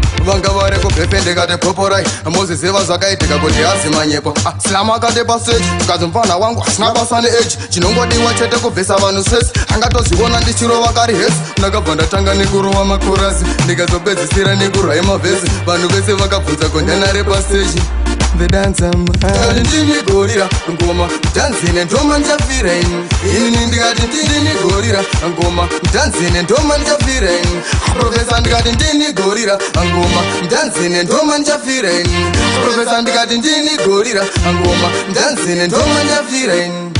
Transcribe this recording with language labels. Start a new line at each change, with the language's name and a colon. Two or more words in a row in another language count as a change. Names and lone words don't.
Shona: Vanga vari kubhepe ndikati poporai, muziziva zvakaitika kuti hazi manyepo. Ah, Slam akati pastage, zvikadzi mufana wangu asina basa neage. Chinongodiwa chete kubvisa vanhu stress, angatozviona ndichirova kari hesi. Ndakabva ndatanga nekurova makorasi, ndikazopedzisira nekurwai mavhesi. Vanhu vese vakabvunza, "Ko, ndana repa stage?"
English: The dancer man.
Shona: Ndati ndini gorira ngoma, tanzi nendoma njafire. Ini ndikati ndini gorira ngoma, tanzi nendoma njafire. Professor ndikati ndini gorira ngoma, tanzi nendoma njafire. Professor ndikati ndini gorira ngoma, tanzi nendoma njafire.